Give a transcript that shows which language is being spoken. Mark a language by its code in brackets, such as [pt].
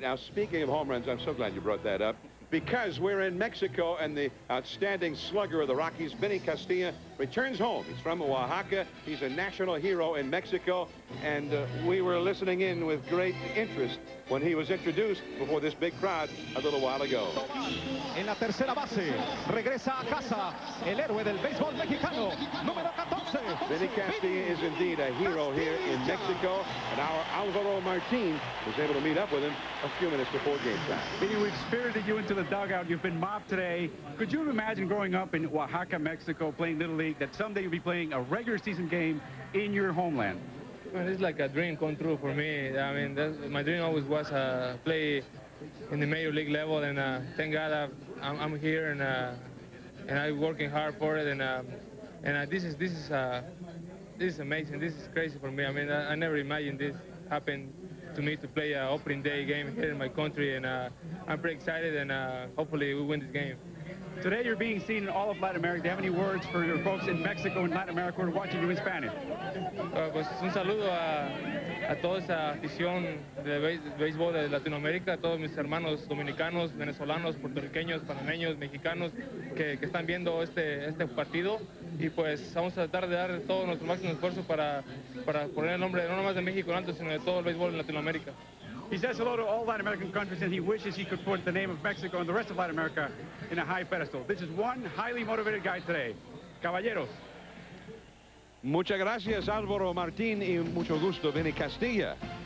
[en] Now, speaking of home runs, I'm so glad you brought that up. Because we're in Mexico, and the outstanding slugger of the Rockies, Vinny Castilla, returns home. He's from Oaxaca. He's a national hero in Mexico, and we were listening in with great interest when he was introduced before this big crowd a little while ago. [es] En la tercera base, regresa a casa, el héroe del béisbol mexicano, número 14. [en] Vinny Castilla is indeed a hero here in Mexico, and our Alvaro Martin was able to meet up with him a few minutes before game time. Vinny, we've spirited you into the dugout. You've been mobbed today. Could you imagine growing up in Oaxaca, Mexico, playing Little League, that someday you'll be playing a regular season game in your homeland? Well, it's like a dream come true for me. I mean, my dream always was play in the major league level, and thank God I'm here, and I'm working hard for it, and this is amazing. This is crazy for me. I mean, I never imagined this happened to me to play an opening day game here in my country, and I'm pretty excited, and hopefully we win this game. Today you're being seen in all of Latin America. Do you have any words for your folks in Mexico and Latin America who are watching you in Spanish? [es] Pues un saludo a toda esa afición de béisbol de Latinoamérica, a todos mis hermanos dominicanos, venezolanos, puertorriqueños, panameños, mexicanos que están viendo este partido, y pues vamos a tratar de dar todo nuestro máximo esfuerzo para poner el nombre no nomás de México en alto, sino de todo el béisbol en Latinoamérica. [en] He says hello to all Latin American countries, and he wishes he could put the name of Mexico and the rest of Latin America in a high pedestal. This is one highly motivated guy today. [es] Caballeros. Muchas gracias, Alvaro Martin, y mucho gusto, Vinny Castilla.